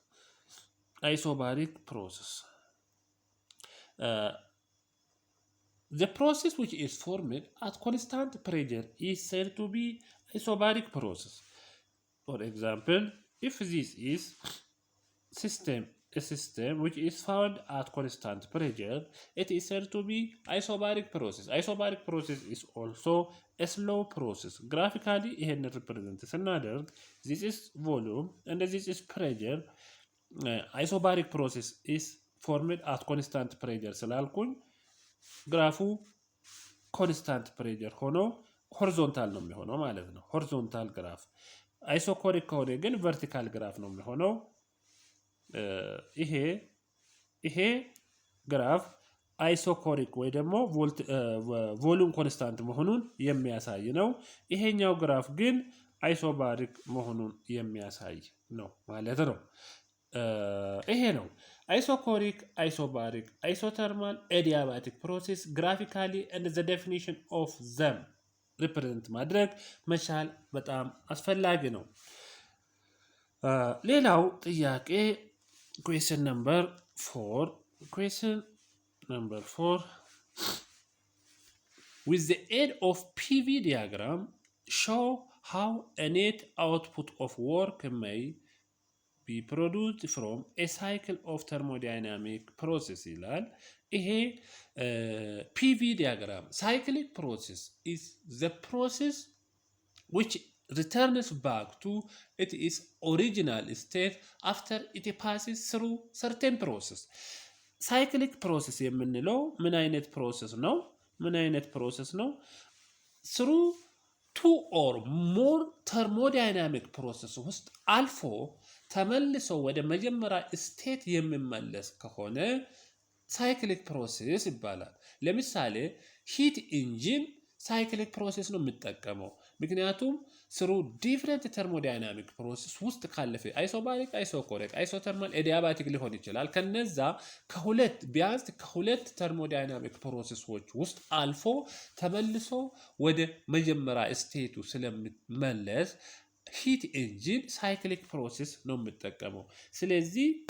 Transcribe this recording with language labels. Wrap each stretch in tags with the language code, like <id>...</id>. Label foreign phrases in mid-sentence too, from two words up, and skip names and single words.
<en>The process which is formed at constant pressure is said to be isobaric process. For example, if this is a system which is found at constant pressure, it is said to be isobaric process. Isobaric process is also a slow process. Graphically,</en> <am>ይሄን represent ስናደርግ</am> <en>this is volume and this is pressure. Isobaric process is formed at constant pressure</en> <am>ስላልኩኝ ግራፉ</am> <en>constant pressure</en> <am>ሆኖ ሆሪዞንታል ነው የሚሆነው ማለት ነው።</am> <en>horizontal graph።</en> <am>አይሶኮሪክ ከሆነ ግን</am> <en>vertical graph</en> <am>ነው የሚሆነው። ይሄ ግራፍ አይሶኮሪክ ወይ ደግሞ</am> <en>volume constant</en> <am>መሆኑን የሚያሳይ ነው። ይሄኛው ግራፍ ግን አይሶባሪክ መሆኑን የሚያሳይ ነው ማለት ነው። ይሄ ነው</am> <en>isochoric, isobaric, isothermal, adiabatic process graphically and the definition of them</en> <am>ሪፕሬዘንት ማድረግ መቻል በጣም አስፈላጊ ነው። ሌላው ጥያቄ</am> <en>question number 4 with the aid of PV diagram show how a net output of work may be produced from a cycle of thermodynamic process</en> <am>ይላል። ይሄ</am> <en>PV diagram cyclic process is the process which returns back to its original state after it passes through certain process. cyclic process</en> <am>የምንለው ምን አይነት ፕሮሰስ ነው?</am> <en>through two or more thermodynamic process</en> <am>ውስጥ አልፎ ተመልሶ ወደ መጀመሪያ ስቴት የሚመለስ ከሆነ</am> <en>cyclic process</en> <am>ይባላል። ለምሳሌ</am> <en>heat engine cyclic process</en> <am>ነው የሚጠቀመው። ምክንያቱም ስሩ</am> <en>different thermodynamic process</en> <am>ውስጥ ካለፈ</am> <en>isobaric, isochoric, isothermal, adiabatic</en> <am>ሊሆን ይችላል። ከነዛ ቢያንስ ከሁለት</am> <en>thermodynamic processes</en> <am>ውስጥ አልፎ ተመልሶ ወደ መጀመሪያ ስቴቱ ስለሚመለስ</am> <en>heat engine cyclic process</en> <am>ነው የሚጠቀመው። ስለዚህ</am>